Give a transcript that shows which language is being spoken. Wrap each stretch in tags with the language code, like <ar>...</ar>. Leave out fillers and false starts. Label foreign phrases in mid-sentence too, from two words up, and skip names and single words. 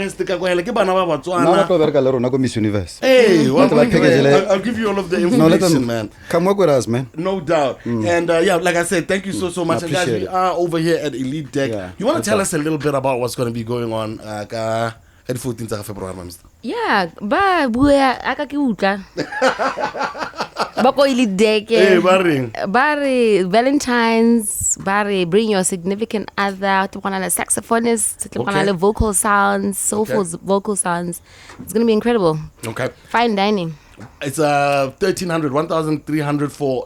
<en>Miss Universe. Hey, package, I'll give you all of the No, let information, them man. come work with us, man. No doubt. And like I said, thank you so much. I And guys, appreciate we it. are over here at Elite Deck. Yeah, You want to that's tell right. us a little bit about what's going to be going on at the 14th of February, mister? Yeah,</en> <tn>ba bua aka ke utla. Ba ko ile deck.</tn> <en>Hey, Baring. Bare Valentine's, bare bring your significant other, to a saxophonist, to a vocal sounds, soulful vocal sounds. It's going to be incredible. Okay. Fine dining. It's 1,300 for</en>